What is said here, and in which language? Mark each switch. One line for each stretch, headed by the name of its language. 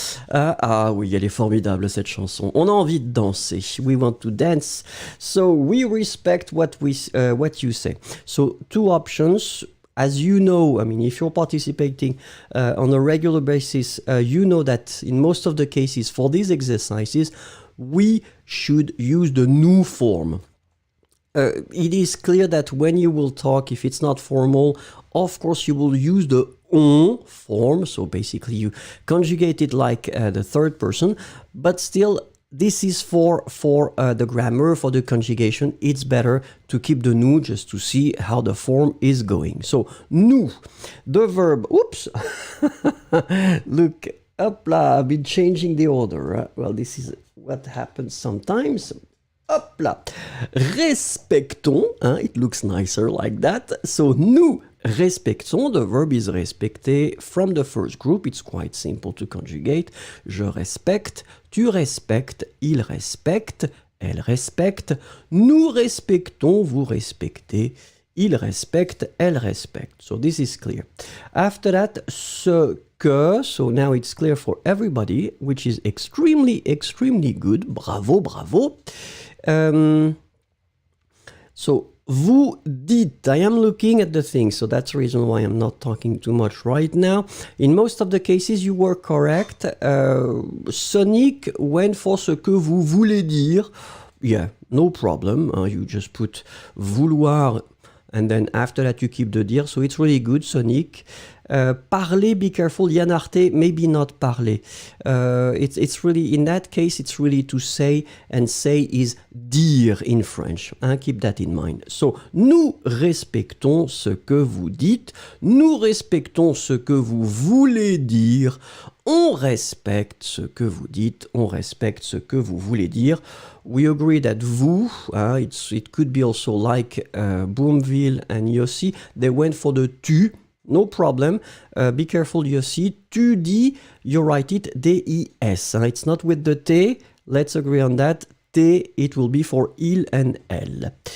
French: Ah oui, elle est formidable, cette chanson. On a envie de danser.
English: We want to dance. So, we respect what you say. So, 2 options. As you know, I mean, if you're participating on a regular basis, you know that in most of the cases for these exercises, we should use the nous form. It is clear that when you will talk, if it's not formal, of course you will use the on form. So basically you conjugate it like the third person, but still this is for the grammar, for the conjugation. It's better to keep the nous just to see how the form is going. So nous, the verb, oops, look, hop là, I've been changing the order. Well, this is what happens sometimes.
French: Hop là, respectons, hein,
English: it looks nicer like that. So,
French: nous respectons,
English: the verb is respecter from the first group. It's quite simple to conjugate.
French: Je respecte, tu respectes, il respecte, elle respecte. Nous respectons, vous respectez, il respecte, elle respecte.
English: So, this is clear. After that, ce que, so now it's clear for everybody, which is extremely, extremely good. Bravo, bravo. Ce So,
French: vous dites,
English: I am looking at the thing, so that's the reason why I'm not talking too much right now. In most of the cases, you were correct. Sonic went for
French: ce que vous voulez dire.
English: Yeah, no problem. You just put vouloir, and then after that you keep the dire, so it's really good, Sonic. Parler, be careful. Yann Arte, maybe not parler. It's really, in that case, it's really to say, and say is dire in French. Keep that in mind.
French: So, nous respectons ce que vous dites. Nous respectons ce que vous voulez dire. On respecte ce que vous dites. On respecte ce que vous voulez dire.
English: We agree that vous, it could be also like Boomville and Yossi, they went for the tu. No problem. Be careful, Yossi.
French: Tu dis,
English: you write it D-I-S. It's not with the T. Let's agree on that. T, it will be for il and elle.